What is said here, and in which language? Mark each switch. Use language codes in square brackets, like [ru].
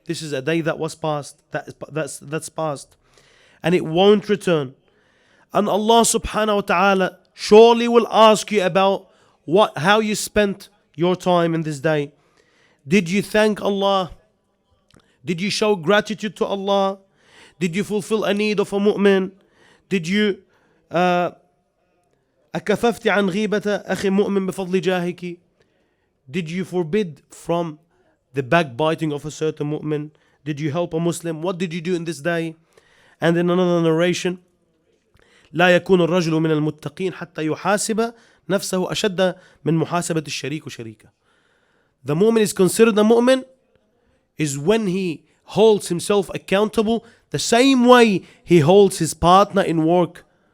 [en] This is a day that was past, that's past, and it won't return. And Allah subhanahu wa ta'ala surely will ask you about how you spent your time in this day. Did you thank Allah? Did you show gratitude to Allah? Did you fulfill a need of a mu'min? Did you [ar] أكففت عن غيبة أخي مؤمن بفضل جاهك? [en] Did you forbid from the backbiting of a certain mu'min? Did you help a Muslim? What did you do in this day? And in another narration, [ar] لا يكون الرجل من المتقين حتى يحاسب نفسه أشد من محاسبة الشريك شريكه. [en] The mu'min is considered a mu'min is when he holds himself accountable the same way he holds his partner in work.